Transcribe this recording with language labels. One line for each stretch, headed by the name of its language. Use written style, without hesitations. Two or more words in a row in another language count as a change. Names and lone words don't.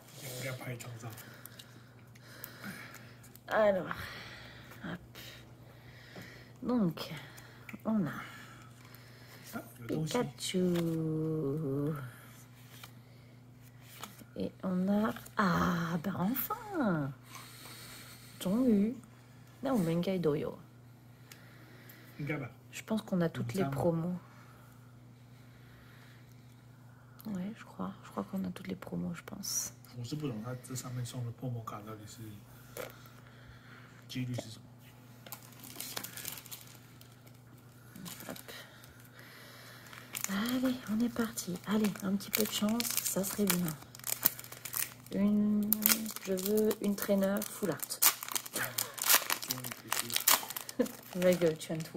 French: Alors, hop. Donc, on a Pikachu. Et on a... Ah, ben enfin!
Chinese: 终于 那我们应该都有。
French: Je pense qu'on a toutes les promos. Ouais, je crois qu'on a toutes les promos, je pense.
Chinese: 我是不懂它这上面送的破魔卡到底是几率是什么。
French: Hop. Allez, on est parti. Allez, un petit peu de chance, ça serait bien. Je veux une traîneur
English: full art.
French: Avec Chuantu.